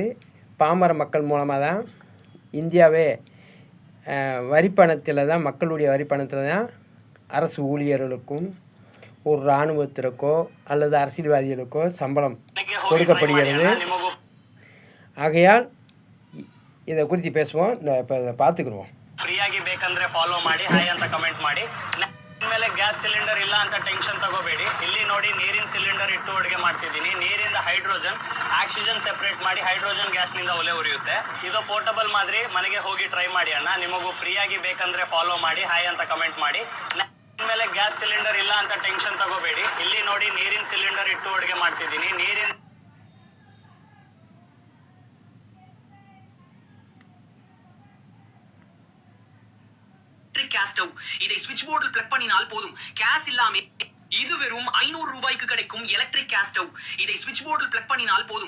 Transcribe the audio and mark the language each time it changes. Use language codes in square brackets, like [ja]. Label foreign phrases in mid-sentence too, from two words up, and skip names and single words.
[ta] பாமர மக்கள் மூலமாக தான் இந்தியாவே வரிப்பணத்தில் தான், மக்களுடைய வரிப்பணத்தில் தான் அரசு ஊழியர்களுக்கும் ஒரு இராணுவத்திற்கோ அல்லது அரசியல்வாதிகளுக்கோ சம்பளம் கொடுக்கப்படுகிறது. ஆகையால் இதை குறித்து பேசுவோம். இப்போ இதை பார்த்துக்குருவோம். [kn] ಫ್ರೀಯಾಗಿ ಬೇಕಂದ್ರೆ ಫಾಲೋ ಮಾಡಿ, ಹಾಯ್ ಅಂತ ಕಮೆಂಟ್ ಮಾಡಿ. ಮೇಲೆ [en] gas cylinder [kn] ಇಲ್ಲ ಅಂತ ಟೆನ್ಷನ್ ತಗೋಬೇಡಿ. ಇಲ್ಲಿ ನೋಡಿ ನೀರಿನ ಸಿಲಿಂಡರ್ ಇಟ್ಟು ಅಡುಗೆ ಮಾಡ್ತಿದ್ದೀನಿ. ನೀರಿಂದ [en] hydrogen, oxygen separate [kn] ಮಾಡಿ [en] hydrogen gas [kn] ಒಲೆ ಉರಿಯುತ್ತೆ. ಇದು ಪೋರ್ಟಬಲ್ ಮಾದರಿ. ಮನೆಗೆ ಹೋಗಿ ಟ್ರೈ ಮಾಡಿ ಅಣ್ಣ. ನಿಮಗೂ ಫ್ರೀಯಾಗಿ ಬೇಕಂದ್ರೆ ಫಾಲೋ ಮಾಡಿ, ಹಾಯ್ ಅಂತ ಕಮೆಂಟ್ ಮಾಡಿ. ಮೇಲೆ [en] gas cylinder [kn] ಇಲ್ಲ ಅಂತ ಟೆನ್ಷನ್ ತಗೋಬೇಡಿ. ಇಲ್ಲಿ ನೋಡಿ ನೀರಿನ ಸಿಲಿಂಡರ್ ಇಟ್ಟು ಅಡುಗೆ ಮಾಡ್ತಿದ್ದೀನಿ. [en] ನೀರಿನ gas stove. [ta] இதை [en] switch board plug [ta] பண்ணினால் போதும். கேஸ் இல்லாம இது வெறும் 500 ரூபாய்க்கு கிடைக்கும் [en] electric gas stove. [ta] இதை [en] switch board plug [ta] பண்ணினால் போதும்.